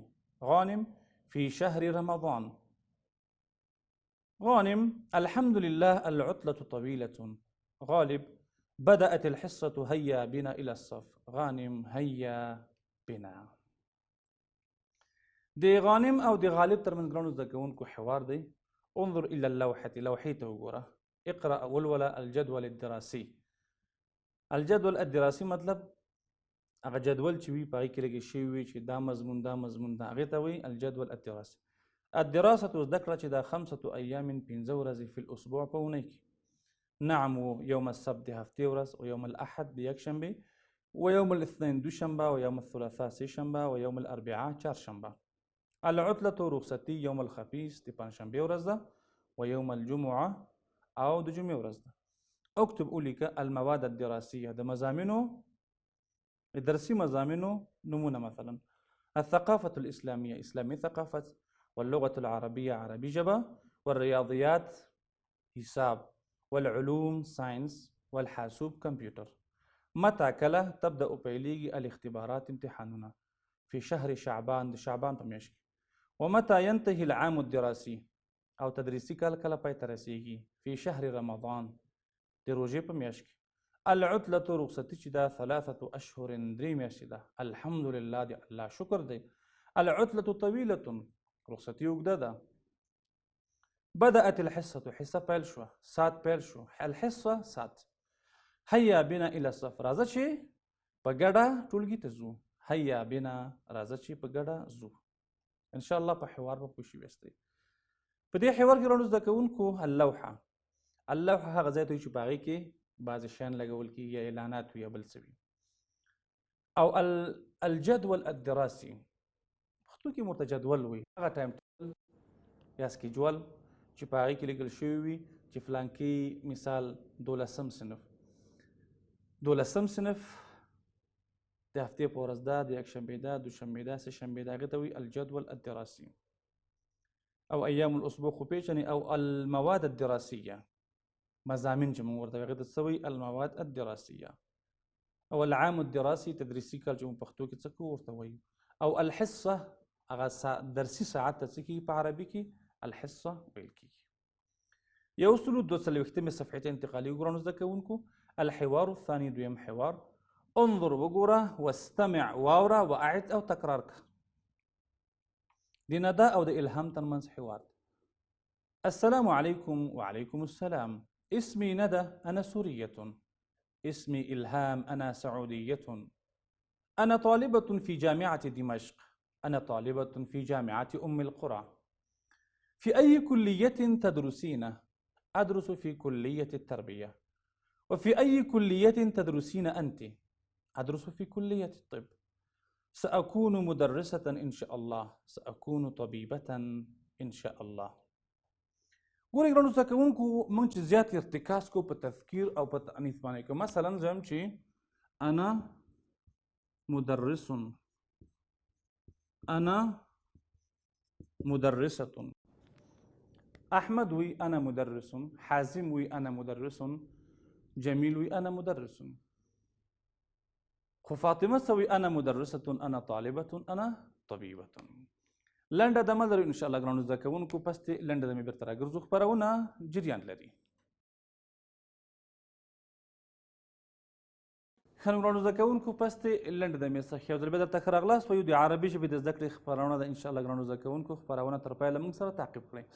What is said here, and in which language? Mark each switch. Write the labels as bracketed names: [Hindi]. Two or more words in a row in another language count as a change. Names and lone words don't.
[Arabic] غانم في شهر رمضان. غانم الحمد لله العطلة طويلة. غالب بدأت الحصة هيا بنا إلى الصف. غانم هيا بنا. [Pashto] دي غانم أو دي غالب ترمن ګرانو زده کوونکو حوار دی. [Arabic] انظر إلى اللوحة [Pashto] لوحې ته وګوره. [Arabic] اقرأ ولوله الجدول الدراسي. الجدول الدراسي [Pashto] مطلب هغه جدول چې وي په هغې کې لګې شوي وي چې دا مضمون دا مضمون دا هغې ته وایي [Arabic] الجدول الدراسي. [Pashto] الدراسة زده کړه چې دا 5 أيام 5 ورځې [Arabic] في الأسبوع [Pashto] په اونۍ کې. [Arabic] نعم يوم السبت [Pashto] هفتې ورځ [Arabic] ويوم الأحد [Pashto] د یکشنبې [Arabic] ويوم الاثنين دوشنبه ويوم الثلاثاء سهشنبه ويوم الأربعاء چهارشنبه. [Pashto] العطلة رخصتي [Arabic] يوم الخميس [Pashto] د پنجشنبې ورځ ده [Arabic] ويوم الجمعة [Pashto] او د جمعې ورځ ده. [Arabic] اكتب ولیکه المواد الدراسية [Pashto] د مضامینو درسي مضامینو نمونه [Arabic] مثلا الثقافة الإسلامية [Pashto] إسلامي ثقافة [Arabic] واللغة العربية [Pashto] عربي جبه [Arabic] والرياضيات حساب والعلوم ساينس والحاسوب كمبيوتر. متى كله تبدأ پیلیږي الاختبارات امتحاننا؟ في شهر شعبان [Pashto] د شعبان په میاشت کې. [Arabic] ومتى ينتهي العام الدراسي [Pashto] او تدریسي کال کله پای ته رسیږي؟ [Arabic] في شهر رمضان [Pashto] د روژې په میاشت کې. العطلة رخصتي چې دا 3 أشهر 3 میاشتې ده. [Arabic] الحمد لله [Pashto] د الله شکر دی. [Arabic] العطلة طويلة [Pashto] رخصتي اوږده ده. [Arabic] بدأت الحصة [Pashto] حصة پیل شو ساعت پیل شو الحصة ساعت. [Arabic] هيا بنا إلى الصف [Pashto] راځه چې په ګډه ټولګي ته ځو. [Arabic] هيا بنا [Pashto] راځه چې په ګډه ځو. [Arabic] ان شاء الله [Pashto] په حوار به پوه شوي یاستئ. په دې حوار کې ګرانو زده کوونکو اللوحه هغه ځای ته وایي چې په هغې کې بعضې شیان لګول کېږي یا اعلانات وي یا بل څه وي. او [Arabic] الجدول الدراسي [Pashto] پښتو کې ورته جدول وایي. هغه [English] time table [Pashto] یا سکیجول چې په هغې کې لیکل شوي وي چې فلانکي مثال 12 صنف د هفتې په ورځ ده د یکشنبې ده دوشنبې ده سهشنبې ده هغې ته وایي [Arabic] الجدول الدراسي. [Pashto] او [Arabic] ایام الاسبوع [Pashto] خو پیژنې. او [Arabic] المواد الدراسیه [Pashto] مضامین چې موږ ورته هغې ته څه وایي [Arabic] المواد الدراسیه. [Pashto] او [Arabic] العام الدراسي [Pashto] تدریسي کال چې موږ پښتو کې څه کوو ورته وایو. او الحصه هغه درسي ساعت ته څه کېږي په عربي کې الحصه ویل کېږي. 142 صفحې ته انتقالي وګورئ زده کوونکو. [Arabic] الحوار الثاني [Pashto] دویم حوار انظر وګوره واستمع واوره وأعد او تکرار کړه. د ندا او د الهام ترمنځ حوار. [Arabic] السلام عليكم. وعليكم السلام. اسمي ندى أنا سورية. اسمي إلهام أنا سعودية. أنا طالبة في جامعة دمشق. أنا طالبة في جامعة أم القرى. في أي كلية تدرسين؟ أدرس في كلية التربية. وفي أي كلية تدرسين أنت؟ أدرس في كلية الطب. سأكون مدرسة إن شاء الله. سأكون طبيبة إن شاء الله. [Pashto] ګورئ ګرانو زده کوونکو موږ چې زیات ارتکاز کو په تذکیر او په تأنیث باندې کوو. مثلا زه یم چې [Arabic] أنا مدرس. أنا مدرسة. أحمد وي أنا مدرس. حازم وي أنا مدرس. جميل وي أنا مدرس. [Pashto] خو فاطمه سوي [Arabic] أنا مدرسة أنا طالبة أنا طبيبة. [Pashto] لنډه دمه لرو [Arabic] ان شاء الله [Pashto] ګرانو زده کوونکو. پس دې لنډه دمې بیرته راګرځو. خپرونه جریان لري. ښه نو ګرانو زده کوونکو پس دې لنډه دمې څخه یو ځل بیا درته ښه راغلاست وایو. د عربي ژبې د زده کړې خپرونه ده [Arabic] ان شاء الله [Pashto] ګرانو زده کوونکو. خپرونه تر پایله موږ سره تعقیب کړئ.